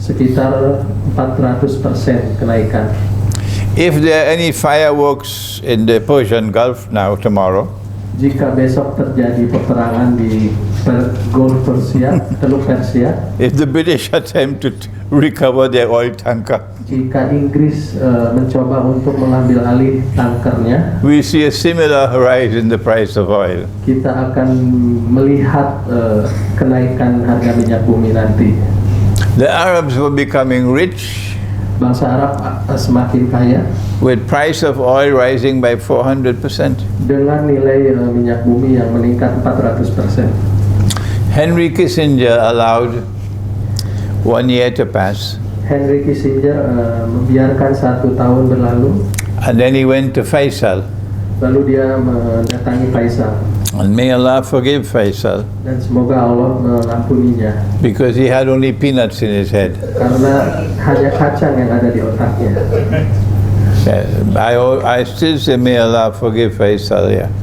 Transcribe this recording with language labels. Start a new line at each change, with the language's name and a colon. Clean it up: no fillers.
Indonesian: Sekitar 400% kenaikan.
English: If there are any fireworks in the Persian Gulf now, tomorrow,
Indonesian: Jika besok terjadi peperangan di Gulf Persia, Teluk Persia,
English: if the British attempt to recover their oil tanker,
Indonesian: jika Inggris mencoba untuk mengambil alih tankernya,
English: we see a similar rise in the price of oil.
Indonesian: kita akan melihat kenaikan harga minyak bumi nanti.
English: The Arabs were becoming rich,
Indonesian: Bangsa Arab semakin kaya
English: with price of oil rising by 400%.
Indonesian: dengan nilai minyak bumi yang meningkat 400%.
English: Henry Kissinger allowed 1 year to pass,
Indonesian: Henry Kissinger membiarkan 1 tahun berlalu,
English: and then he went to Faisal.
Indonesian: lalu dia mendatangi Faisal.
English: And may Allah forgive Faisal,
Indonesian: Dan semoga Allah mengampuninya,
English: because he had only peanuts in his head.
Indonesian: karena hanya kacang yang ada di otaknya.
English: I still say may Allah forgive Faisal, yeah.